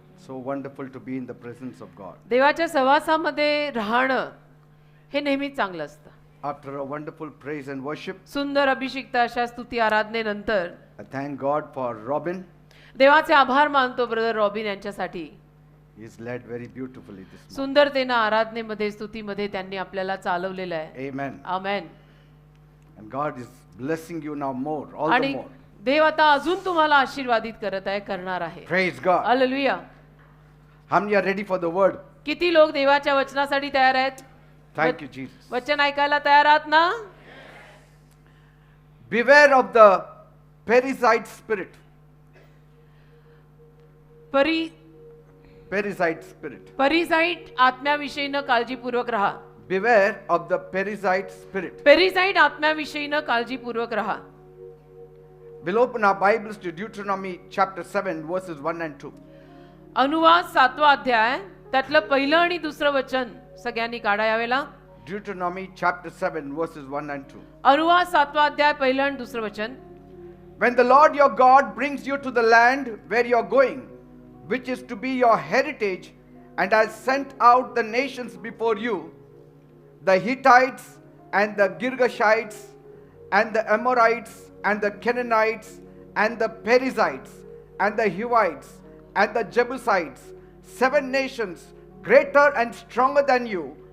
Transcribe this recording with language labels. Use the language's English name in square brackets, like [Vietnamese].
[English] So wonderful to be in the presence of God. [Marathi] देवाच्या सहवासामध्ये राहणं हे नेहमीच चांगलं असतं. [English] After a wonderful praise and worship, [Marathi] सुंदर अभिषिक्त अशा स्तुती आराधनेनंतर [English] I thank God for Robin. [Marathi] देवाचे आभार मानतो ब्रदर रॉबिन यांच्यासाठी. [English] He's led very beautifully this morning. [Marathi] सुंदरतेनं आराधनेमध्ये स्तुतीमध्ये त्यांनी आपल्याला चालवलेलं आहे. [English] Amen. [Marathi] Amen. [English] And God is blessing you now more, all the [Marathi] आणि [English] more. [Marathi] देव आता अजून तुम्हाला आशीर्वादित करत आहे, करणार आहे. [English] Praise God. [Marathi] Hallelujah. [English] How many are ready for the word? [Marathi] किती लोक देवाच्या वचनासाठी तयार आहेत? [English] Thank you, Jesus. [Marathi] वचन ऐकायला तयार आहात ना? [English] Beware of the parasite spirit. Parasite spirit. [Marathi] पेरिसाइट आत्म्याविषयीनं काळजीपूर्वक राहा. [English] Beware of the parasite spirit. [Marathi] पेरिसाइट आत्म्याविषयीनं काळजीपूर्वक राहा. [English] We'll open our Bibles to Deuteronomy chapter 7 verses 1 and 2. [Marathi] अनुवाद 7वा अध्याय त्यातलं पहिलं आणि दुसरं वचन सगळ्यांनी काढा यावेळेला. [English] Deuteronomy chapter 7 verses 1 and 2. [Marathi] अनुवाद 7वा अध्याय पहिलं आणि दुसरं वचन. [English] When the Lord your God brings you to the land where you are going, which is to be your heritage, and has sent out the nations before you, the Hittites and the Girgashites and the Amorites and the Canaanites and the Perizzites and the Hivites and the Jebusites, 7 nations greater and stronger than you.